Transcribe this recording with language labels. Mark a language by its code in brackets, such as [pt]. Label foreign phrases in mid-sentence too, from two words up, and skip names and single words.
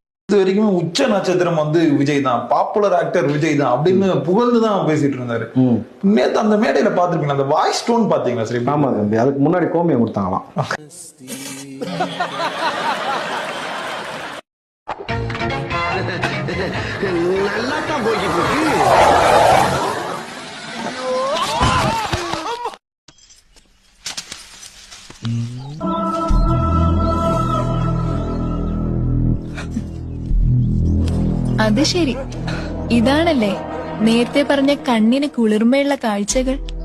[ta] இது வரைக்குமே உச்ச நட்சத்திரம் வந்து விஜய் தான், [en] popular actor [ta] விஜய் தான் அப்படின்னு புகழ்ந்துதான் பேசிட்டு இருந்தாரு. நேத்து அந்த மேடையில பாத்துருப்பீங்க, அந்த [en] voice tone [ta] பாத்தீங்களா? சரி, ஆமா தம்பி, அதுக்கு முன்னாடி கோமியம் கொடுத்தாங்களாம். நல்லா தான் போய்கிட்டு இருக்கு. [ml] അത് ശരി, ഇതാണല്ലേ നേരത്തെ പറഞ്ഞ കണ്ണിന് കുളിർമയുള്ള കാഴ്ചകൾ.